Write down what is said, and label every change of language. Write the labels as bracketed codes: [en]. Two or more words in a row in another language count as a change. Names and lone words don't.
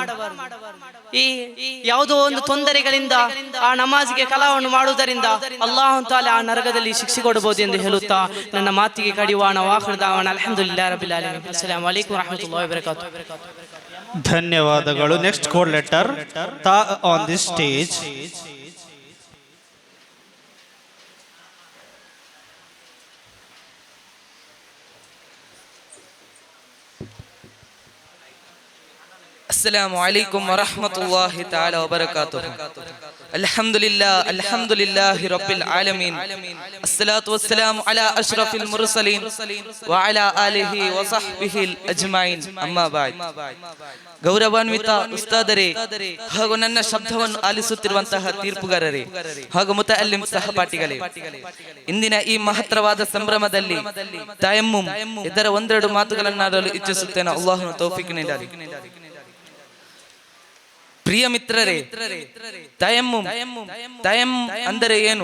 [kn] ಈ ಯಾವುದೋ ಒಂದು ತೊಂದರೆಗಳಿಂದ ಆ ನಮಾಜ್ಗೆ ಕಲಾವನ್ನು ಮಾಡುವುದರಿಂದ [ar] الله تعالى [kn] ಆ ನರಕದಲ್ಲಿ ಶಿಕ್ಷೆ ಕೊಡಬಹುದು ಎಂದು ಹೇಳುತ್ತಾ ನನ್ನ ಮಾತಿಗೆ ಕಡಿವಾಣ [ar] وآخر دعوانا الحمد لله رب العالمين. السلام عليكم ورحمة الله وبركاته. [en] ಧನ್ಯವಾದಗಳು. next code letter ta on this stage. [ar] السلام عليكم ورحمة الله تعالى وبركاته. الحمد لله رب العالمين. الصلاة والسلام على أشرف المرسلين وعلى آله وصحبه الأجمعين. أما بعد. [kn] ಗೌರವಾನ್ವಿತ ಉಸ್ತಾದರೇ ಹಾಗೂ ನನ್ನ ಶಬ್ದವನ್ನು ಆಲಿಸುತ್ತಿರುವಂತಹ ತೀರ್ಪುಗಾರರೇ ಹಾಗೂ ಮುತಅಲ್ಲಿಮ್ ಸಹಪಾಠಿಗಳೇ, ಇಂದಿನ ಈ ಮಹತ್ತರವಾದ ಸಂಭ್ರಮದಲ್ಲಿ ತಯಮ್ಮುಮ್ ಇದರ ಒಂದೆರಡು ಮಾತುಗಳನ್ನಾಡಲು ಇಚ್ಛಿಸುತ್ತೇನೆ. ಅಲ್ಲಾಹನ ತೌಫೀಕ್ ನೀಡಲಿ. ಪ್ರಿಯ ಮಿತ್ರರೇ, ತಯಮ್ಮುಮ್ ಅಂದರೆ ಏನು?